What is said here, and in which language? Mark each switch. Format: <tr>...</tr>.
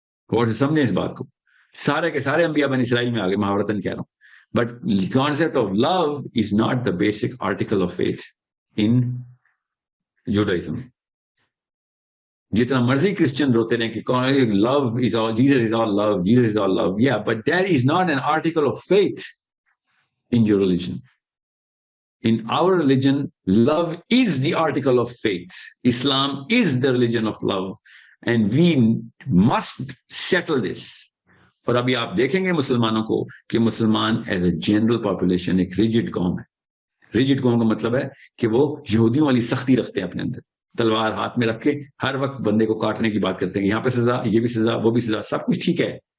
<ur>اور سمجھیں اس بات کو, سارے کے سارے انبیاء بنی اسرائیل میں آگے, محاورتاً کہہ رہا ہوں,</ur> <en>But concept of love is not the basic article of faith in Judaism.</en> <ur>جتنا مرضی کرسچن روتے رہے کہ</ur> <en>Love is all, Jesus is all love, Jesus is all love, یا but that is not an article of faith in your religion. In our religion, love is the article of faith. Islam is the religion of love. And we must settle this.</en> <ur>اور ابھی آپ دیکھیں گے مسلمانوں کو کہ مسلمان as a general population ایک ریجڈ قوم ہے. ریجڈ قوم کا مطلب ہے کہ وہ یہودیوں والی سختی رکھتے ہیں اپنے اندر, تلوار ہاتھ میں رکھ کے ہر وقت بندے کو کاٹنے کی بات کرتے ہیں, یہاں پہ سزا, یہ بھی سزا, وہ بھی سزا, سب کچھ ٹھیک ہے.</ur>